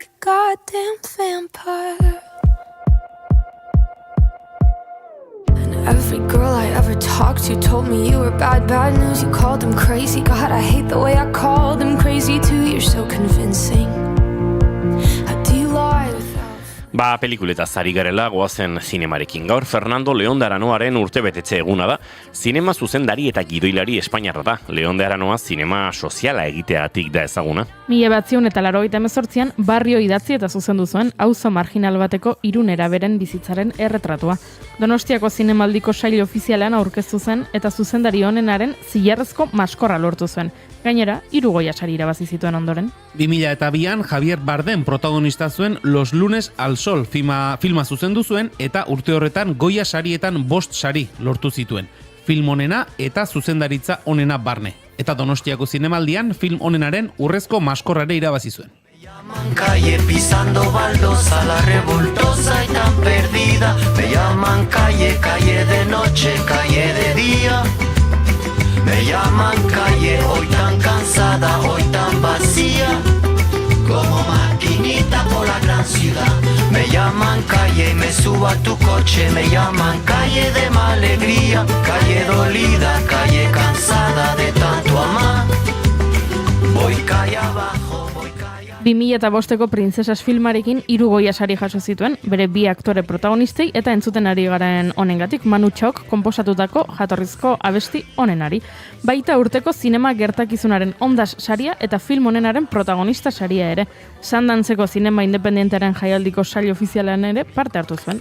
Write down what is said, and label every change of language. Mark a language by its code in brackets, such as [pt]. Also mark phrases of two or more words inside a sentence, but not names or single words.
[en] goddamn vampire. And every girl I ever talked to told me you were bad news. You called them crazy. God, I hate the way I called them crazy too. You're so convincing. How do you lie without... [eu] Pelikuleta zari garela goazen zinemarekin. Gaur Fernando León de Aranoaren urtebetetze eguna da. Zinema zuzendari eta gidoilari espainiarra da. León de Aranoa zinema soziala egiteagatik da ezaguna. 1988an Barrio idatzi eta zuzendu zuen auzo marginal bateko 3 neraberen bizitzaren erretratua. Donostiako zinemaldiko sail ofizialean aurkeztu zen eta zuzendari honenaren zilarrezko maskorra lortu zuen. Gainera, 3 Goya sari irabazi zituen ondoren. 2002an Javier Bardem protagonista zuen Los lunes al sol filma zuzendu zuen eta urte horretan Goya sarietan 5 sari lortu zituen. Film onena eta zuzendaritza onena barne. Eta Donostiako zinemaldian film onenaren urrezko maskorrare irabazi zuen. [es] Calle pisando baldosa, la revoltosa y tan perdida. Me llaman calle, calle de noche, calle de día. Me llaman calle, hoy tan cansada, hoy tan vacía. Como maquinita por la gran ciudad. Me llaman calle y me subo a tu coche. Me llaman calle de mala alegría. Calle dolida, calle cansada de tanto amar. Voy calle abajo, voy calle abajo. [eu] 2005ko Princesas filmarekin 3 Goya sari jaso zituen, bere 2 aktore protagonistei eta entzuten ari garen honengatik Manu Chaok konposatutako jatorrizko abesti honenari. Baita urteko zinema gertakizunaren ondas saria eta film honenaren protagonista saria ere. Sandantzeko zinema independentearen jaialdiko sail ofizialean ere parte hartu zuen.